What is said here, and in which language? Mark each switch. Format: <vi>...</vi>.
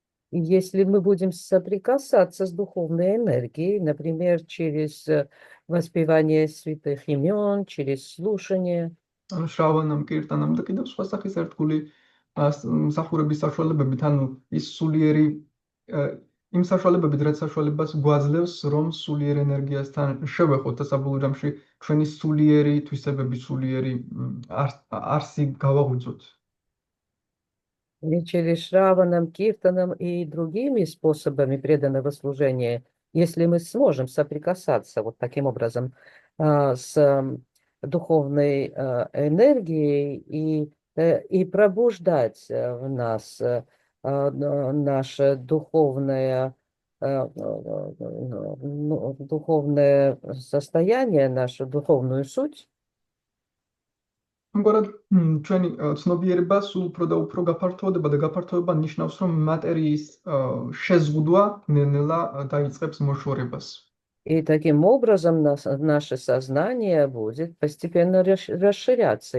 <ru>Если мы будем соприкасаться с духовной энергией, например, через воспевание святых имен, через слушание,</ru> <ka>ანუ შრავანამ, კირტანამ და კიდევ სხვა სახის ერთგული მსახურების საშუალებებით, ანუ ის სულიერი იმ საშუალებებით, რაც საშუალებას გვაძლევს, რომ სულიერ ენერგიასთან შევეხოთ და საბოლოო ჯამში ჩვენი სულიერი თვისებები, სულიერი არსი გავაღვიძოთ.</ka> <ru>и через Шраванам, Киртанам и другими способами преданного служения, если мы сможем соприкасаться вот таким образом с духовной энергией и пробуждать в нас наше духовное состояние, нашу духовную суть,</ru> <ka>ამგვარად ჩვენი ცნობიერება სულ უფრო და უფრო გაფართოვდება და გაფართოვება ნიშნავს, რომ მატერიის შეზღუდვა ნელ-ნელა დაიწყებს მოშორებას.</ka> <ru>И таким образом наше сознание будет постепенно расширяться.</ru>